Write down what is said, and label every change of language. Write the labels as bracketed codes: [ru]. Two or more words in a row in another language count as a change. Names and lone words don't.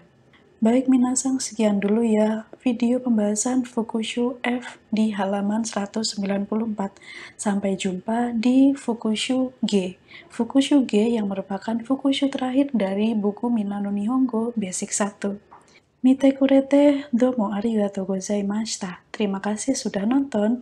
[id] Baik minasan, sekian dulu ya video pembahasan Fukushu F di halaman 194. Sampai jumpa di Fukushu G. Fukushu G yang merupakan Fukushu terakhir dari buku Minna no Nihongo Basic 1. [ja] 見てくれてどうもありがとうございました. [id] Terima kasih sudah nonton.